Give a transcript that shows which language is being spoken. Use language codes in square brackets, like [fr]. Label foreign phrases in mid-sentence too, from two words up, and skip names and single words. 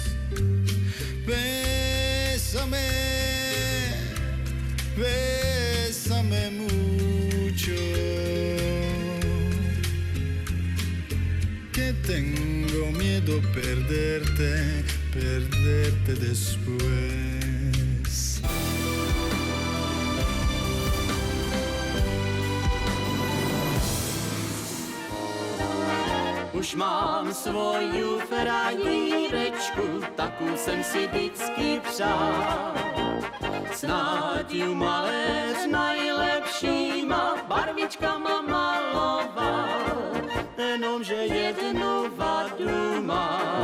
[es] Bésame, bésame mucho, que tengo miedo perderte después. [cs] Už mám svoju frajírečku, takou jsem si vždycky přál. Snad ju maléř najlepšíma barvičkama maloval, jenomže jednu vadu má.